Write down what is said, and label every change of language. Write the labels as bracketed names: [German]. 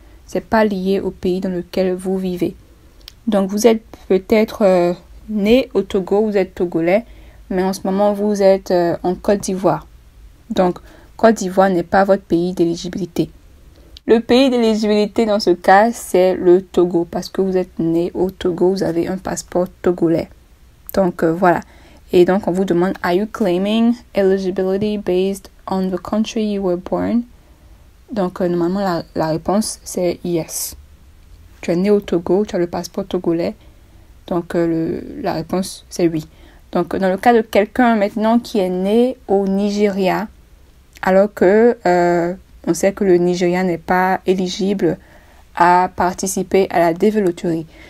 [French] C'est pas lié au pays dans lequel vous vivez. Donc, vous êtes peut-être né au Togo, vous êtes togolais, mais en ce moment, vous êtes en Côte d'Ivoire. Donc, Côte d'Ivoire n'est pas votre pays d'éligibilité. Le pays d'éligibilité dans ce cas, c'est le Togo, parce que vous êtes né au Togo, vous avez un passeport togolais. Donc, voilà. Et donc, on vous demande, [English] are you claiming eligibility based on the country you were born? [French] Donc, normalement, la réponse, c'est yes. Tu es né au Togo, tu as le passeport togolais. Donc, la réponse, c'est oui. Donc, dans le cas de quelqu'un maintenant qui est né au Nigeria, alors que on sait que le Nigeria n'est pas éligible à participer à la développerie.